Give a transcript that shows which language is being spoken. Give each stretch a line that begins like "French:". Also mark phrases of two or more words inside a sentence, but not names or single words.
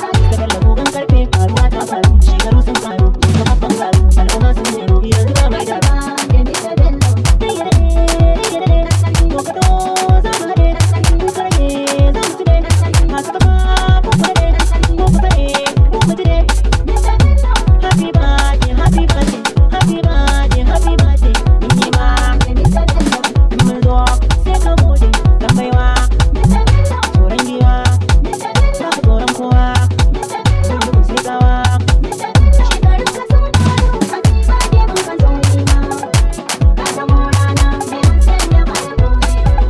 Hausa: Da Bello gogon karfe, faruwa ta faru, shekaru sun faru, babban faru, al'umma sun jeru, yanzu ba mai da. To ka to za mu haɗe, in ka rage za mu tube, masu kafa ko ku daɗe, ko ku tsaye, ko mu ji dai.
English: Happy birthday, happy birthday, happy birthday, happy birthday,
Hausa: ni ma. Mun zo sai ka gode, dan baiwa. Tsoron giwa, ba ka tsoron kowa. Sai gawa. Shekarun ka sun karu,
English: happy birthday
Hausa: mun ka zo yi ma. Ka zamo rana mai hasken da baya koyewa.